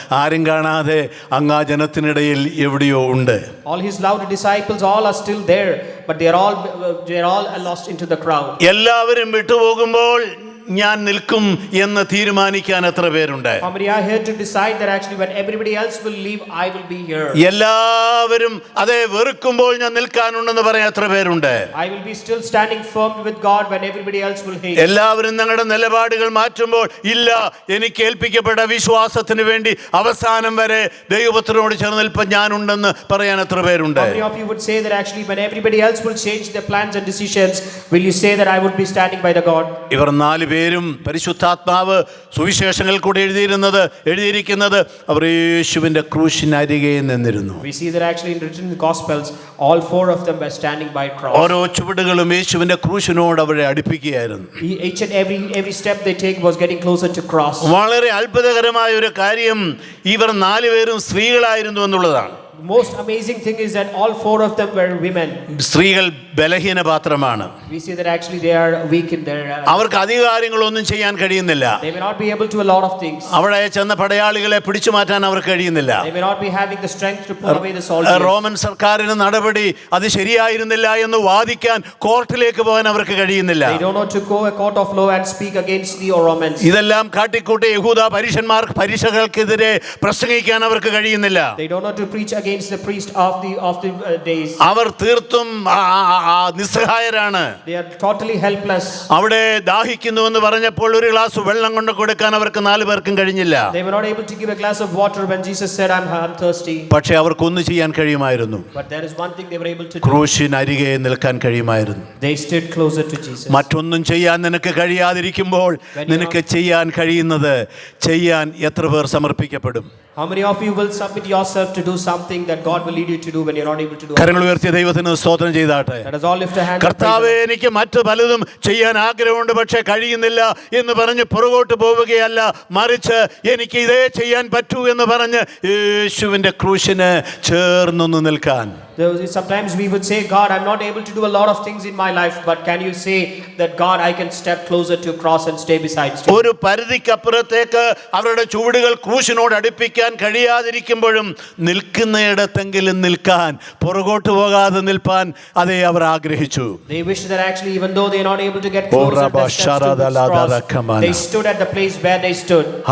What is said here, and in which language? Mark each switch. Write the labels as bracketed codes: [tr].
[ml] ആരും കാണാതെ അങ്ങാ ജനത്തിനിടയിൽ എവിടെയോ ഉണ്ട്. [en] All his loved disciples, all are still there, but they are all lost into the crowd. [ml] എല്ലാവരും വിട്ടുപോകുമ്പോൾ ഞാൻ നിൽക്കും എന്ന് തീരുമാനിക്കാൻ എത്ര പേരുണ്ട്? [en] How many are here to decide that actually when everybody else will leave, I will be here? [ml] എല്ലാവരും അതേ വെറുക്കുമ്പോൾ ഞാൻ നിൽക്കാനുണ്ടെന്ന് പറയാൻ എത്ര പേരുണ്ട്? [en] I will be still standing firm with God when everybody else will hate. [ml] എല്ലാവരും ഞങ്ങളുടെ നിലപാടുകൾ മാറ്റുമ്പോൾ ഇല്ല, എനിക്ക് ഏൽപ്പിക്കപ്പെട്ട വിശ്വാസത്തിന് വേണ്ടി അവസാനം വരെ ദൈവപുത്രനോട് ചേർന്ന് നിൽപ്പം ഞാനുണ്ടെന്ന് പറയാൻ എത്ര പേരുണ്ട്? [en] How many of you would say that actually when everybody else will change their plans and decisions, will you say that I would be standing by the God? [ml] ഇവർ 4 പേരും പരിശുദ്ധാത്മാവ് സുവിശേഷങ്ങൾ കൂടെ എഴുതിയിരിക്കുന്നത് അവർ യേശുവിന്റെ ക്രൂശിനരികെ നിന്നിരുന്നു. [en] We see that actually in written Gospels, all 4 of them were standing by cross. [ml] ഓരോ ചുവടുകളും യേശുവിന്റെ ക്രൂശിനോട് അവരെ അടുപ്പിക്കുകയായിരുന്നു. [en] Each and every step they take was getting closer to cross. [ml] വളരെ അത്ഭുതകരമായ ഒരു കാര്യം ഇവർ 4 പേരും സ്ത്രീകളായിരുന്നു എന്നുള്ളതാണ്. [en] Most amazing thing is that all 4 of them were women. [ml] സ്ത്രീകൾ ബലഹീന പാത്രമാണ്. [en] We see that actually they are weak in their [ml] അവർക്ക് അധികാരങ്ങളൊന്നും ചെയ്യാൻ കഴിയുന്നില്ല. [en] they may not be able to a lot of things. [ml] അവിടെ ചെന്ന പടയാളികളെ പിടിച്ചു മാറ്റാൻ അവർക്ക് കഴിയുന്നില്ല. [en] They may not be having the strength to pull away the soldiers. [ml] Roman സർക്കാരിന്റെ നടപടി അത് ശരിയായിരുന്നില്ല എന്ന് വാദിക്കാൻ കോർട്ടിലേക്ക് പോകാൻ അവർക്ക് കഴിയുന്നില്ല. [en] They don't know to go a court of law and speak against the Romans. [ml] ഇതെല്ലാം കാട്ടിക്കൂട്ടി യഹൂദ പരീക്ഷകൾക്കെതിരെ പ്രസംഗിക്കാൻ അവർക്ക് കഴിയുന്നില്ല. [en] They don't know to preach against the priest of the days. [ml] അവർ തീർത്തും നിസ്സഹായരാണ്. [en] They are totally helpless. [ml] അവിടെ ദാഹിക്കുന്നുവെന്ന് പറഞ്ഞപ്പോൾ ഒരു ഗ്ലാസ് വെള്ളം കൊണ്ട് കൊടുക്കാൻ അവർക്ക് 4 പേർക്കും കഴിഞ്ഞില്ല. [en] They were not able to give a glass of water when Jesus said, I'm thirsty. [ml] പക്ഷേ അവർക്കൊന്ന് ചെയ്യാൻ കഴിയുമായിരുന്നു. [en] But there is one thing they were able to do. [ml] ക്രൂശിനരികെ നിൽക്കാൻ കഴിയുമായിരുന്നു. [en] They stood closer to Jesus. [ml] മറ്റൊന്നും ചെയ്യാൻ നിനക്ക് കഴിയാതിരിക്കുമ്പോൾ നിനക്ക് ചെയ്യാൻ കഴിയുന്നത് ചെയ്യാൻ എത്ര പേർ സമർപ്പിക്കപ്പെടും? [en] How many of you will submit yourself to do something that God will lead you to do when you're not able to do? [ml] കരങ്ങൾ ഉയർത്തിയ ദൈവത്തിന് സ്തോത്രം ചെയ്താട്ടെ. [en] Let us all lift a hand. [ml] കർത്താവേ, എനിക്ക് മറ്റു പലതും ചെയ്യാൻ ആഗ്രഹമുണ്ട്, പക്ഷേ കഴിയുന്നില്ല എന്ന് പറഞ്ഞ് പുറകോട്ട് പോവുകയല്ല, മറിച്ച് എനിക്ക് ഇതേ ചെയ്യാൻ പറ്റൂ എന്ന് പറഞ്ഞ് യേശുവിന്റെ ക്രൂശിന് ചേർന്നൊന്ന് നിൽക്കാൻ. [en] Sometimes we would say, God, I'm not able to do a lot of things in my life, but can you say that, God, I can step closer to cross and stay beside you? [ml] ഒരു പരിധിക്കപ്പുറത്തേക്ക് അവരുടെ ചുവടുകൾ ക്രൂശിനോട് അടുപ്പിക്കാൻ കഴിയാതിരിക്കുമ്പോഴും നിൽക്കുന്നിടത്തെങ്കിലും നിൽക്കാൻ, പുറകോട്ട് പോകാതെ നിൽപ്പാൻ അതേ അവർ ആഗ്രഹിച്ചു. [en] They wish that actually even though they are not able to get closer to the cross, they stood at the place where they stood.